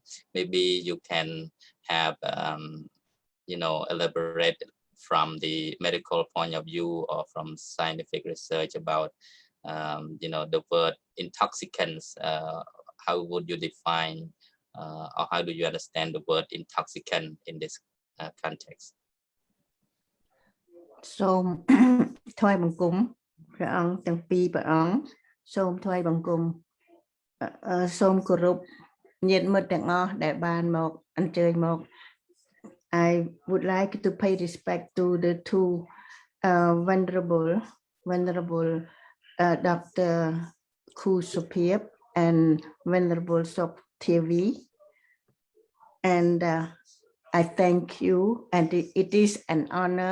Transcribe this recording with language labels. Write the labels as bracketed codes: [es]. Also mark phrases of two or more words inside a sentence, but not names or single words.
[en] Maybe you can have, elaborate from the medical point of view or from scientific research about, the word intoxicants. How would you define or how do you understand the word intoxicant in this context? [km] សូម ថ្វាយបង្គំព្រះអង្គទាំងពីរព្រះអង្គសូមថ្វាយបង្គំសូមគោរពញាតិមិត្តទាំងអស់ដែលបានមកអញ្ជើញមក [en] I would like to pay respect to the two venerable Dr. Kusupir and Venerable Sok TV, and I thank you, and it is an honor